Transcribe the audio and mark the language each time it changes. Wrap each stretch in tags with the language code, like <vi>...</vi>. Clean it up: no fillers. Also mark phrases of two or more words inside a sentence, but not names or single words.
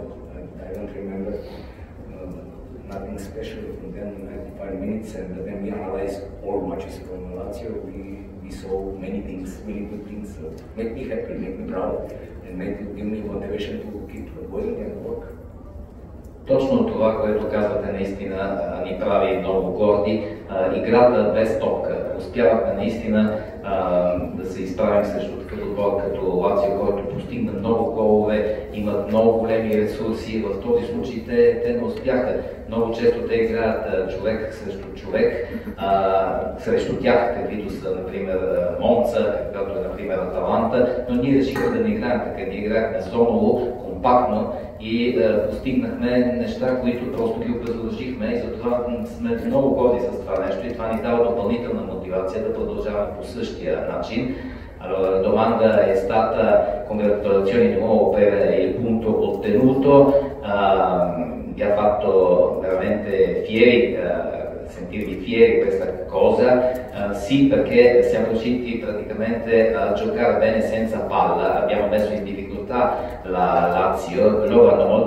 <en>I don't remember nothing special from them in 95 minutes, and when we analyze all matches from Lazio, we saw many things, many good things. So make me happy, make me proud, and give me motivation to keep going and work.</en> <bg>Точно това, което казвате, наистина ни прави много горди. Играта без топка. Успявахме наистина да се изправим срещу такъв отбор като Лацио, който постигна много голове, имат много големи ресурси. В този случай те не успяха. Много често те играят човек срещу човек, срещу тях, каквито са, например, Монца, каквато е, например, Аталанта, но ние решихме да не играем така. Ние играхме зоново, компактно и постигнахме неща, които просто ги обезоръжихме и затова сме много горди с това нещо и това ни дава допълнителна мотивация да продължаваме по същия naчин.</bg> <it>Allora, la domanda è stata: congratulazioni di nuovo per il punto ottenuto, vi ha fatto veramente fieri, sentirvi fieri di questa cosa. Sì, perché siamo riusciti praticamente a giocare bene senza palla, abbiamo messo in difficoltà la Lazio, loro hanno molte</it>